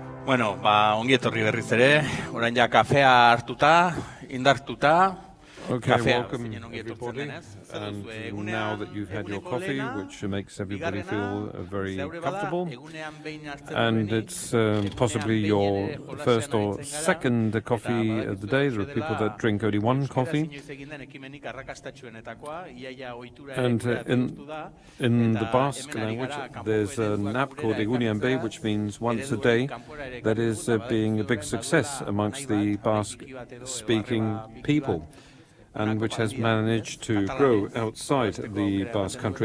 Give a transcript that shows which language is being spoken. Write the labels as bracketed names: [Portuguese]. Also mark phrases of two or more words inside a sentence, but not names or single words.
[Basque] Bueno, ongi etorri berriz ere, orain ja kafea hartuta, indartuta. [English] Okay, welcome everybody, and now that you've had your coffee, which makes everybody feel very comfortable, and it's possibly your first or second coffee of the day. There are people that drink only one coffee, and in the Basque language there's an app called Ehuntzen, which means once a day, that is being a big success amongst the Basque-speaking people, and which has managed to grow outside the Basque country.